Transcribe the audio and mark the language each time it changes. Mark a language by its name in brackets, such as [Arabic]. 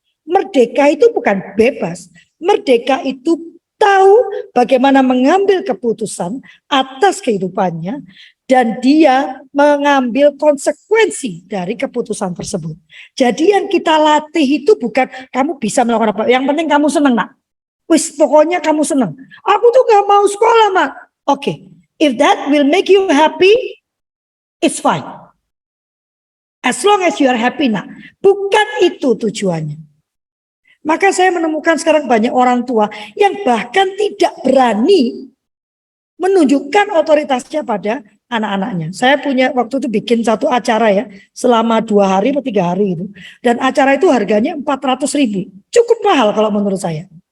[Indonesian] Merdeka itu bukan bebas. Merdeka itu tahu bagaimana mengambil keputusan atas kehidupannya dan dia mengambil konsekuensi dari keputusan tersebut. Jadi yang kita latih itu bukan kamu bisa melakukan apa, yang penting kamu senang nak. Wis pokoknya kamu senang. Aku tuh gak mau sekolah mak. [English] Oke, if that will make you happy, it's fine. As long as you are happy nak. [Indonesian] Bukan itu tujuannya. Maka saya menemukan sekarang banyak orang tua yang bahkan tidak berani menunjukkan otoritasnya pada anak-anaknya. Saya punya waktu itu bikin satu acara ya, selama 2 hari atau 3 hari itu. Dan acara itu harganya 400.000. Cukup mahal kalau menurut saya.